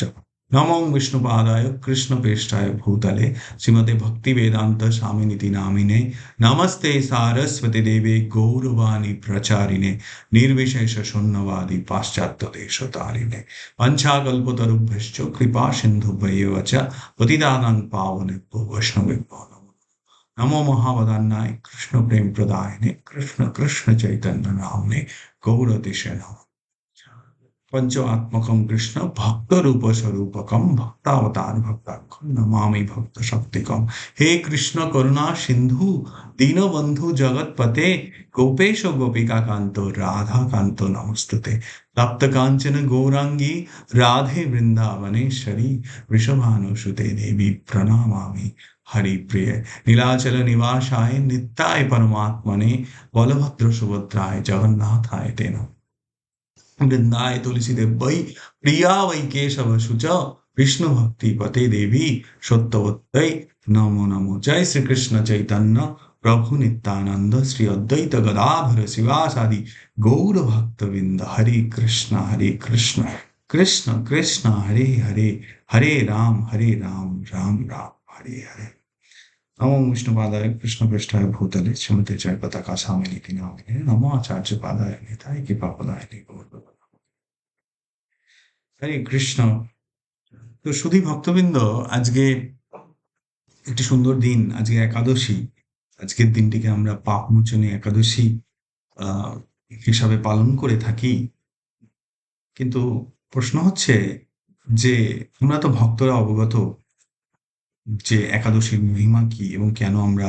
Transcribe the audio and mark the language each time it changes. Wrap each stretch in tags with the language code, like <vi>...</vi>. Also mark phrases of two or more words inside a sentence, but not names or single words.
<sa>नमो विष्णुपादाय कृष्णप्रेष्ठाय भूतले श्रीमते भक्ति वेदांत स्वामिनिति नामिने नमस्ते सारस्वती देवे गौरवाणी प्रचारिणे निर्विशेष शून्यवादी पाश्चात्य देशतारिणे पंचाकल्पतरुभ्यश्च कृपा सिन्धुभ्येव च पतितानां पावनेभ्यो वैष्णवेभ्यो नमो महावदान्याय कृष्ण प्रेम प्रदायिने कृष्ण कृष्ण चैतन्य नामने गौरतिशे नमः। पंचआत्मकं कृष्ण भक्त रूप स्वरूपकं भक्तावतार भक्ताख्यं नमामि भक्त शक्तिकं। हे कृष्ण करुणा सिंधु दीनबंधु जगतपते गोपेश गोपिका कांतो राधा कांतो नमस्तुते। तप्त कांचन गौरांगी राधे वृंदावनेश्वरी वृषभानुसुते देवी प्रणमामि हरि प्रिय। नीलाचल निवासाय नित्याय परमात्मने बलभद्र सुभद्राय जगन्नाथाय ते नमः। वृंदाय तुलसी वै प्रिया वै केशव शुच विष्णु भक्ति पते देवी सत्यवत्तै नमो नमो। जय श्री कृष्ण चैतन्य प्रभु नित्यानंद श्री अद्वैत गदाधर शिवासादि गौर भक्त बिंद हरे कृष्ण कृष्ण कृष्ण हरे हरे हरे राम राम राम हरे हरे। नमो विष्णुपादाय कृष्ण पृष्ठाय भूतले श्रीमते जय पताका स्वामिनीति नामिने नमो आचार्य पादाय निताय कृपापदाय गौर।</sa> <bn>হরে কৃষ্ণ। তো শুধু ভক্তবৃন্দ, আজকে একটি সুন্দর দিন, আজকে একাদশী। আজকের দিনটিকে আমরা পাপমোচনী একাদশী আহ হিসাবে পালন করে থাকি। কিন্তু প্রশ্ন হচ্ছে যে আমরা তো ভক্তরা অবগত যে একাদশীর মহিমা কি এবং কেন আমরা</bn>